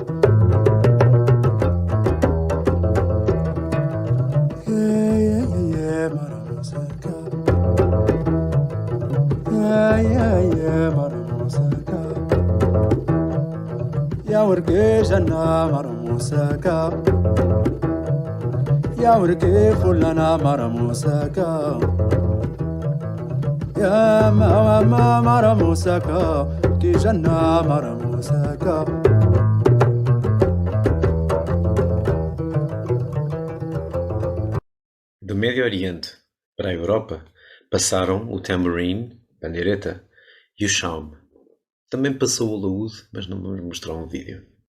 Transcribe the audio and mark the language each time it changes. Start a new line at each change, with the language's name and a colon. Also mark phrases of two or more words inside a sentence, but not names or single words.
Arabic: يا مرة مسكر يا مرة مسكر يا ورقي جنة مرة مسكر يا ورقي فلانة مرة مسكر يا ما مرة مسكر كي جنة مرة مسكر
Portuguese: Do Médio Oriente para a Europa passaram o tamborim, pandeireta, e o shawm. Também passou o laúd, mas não vamos mostrar um vídeo.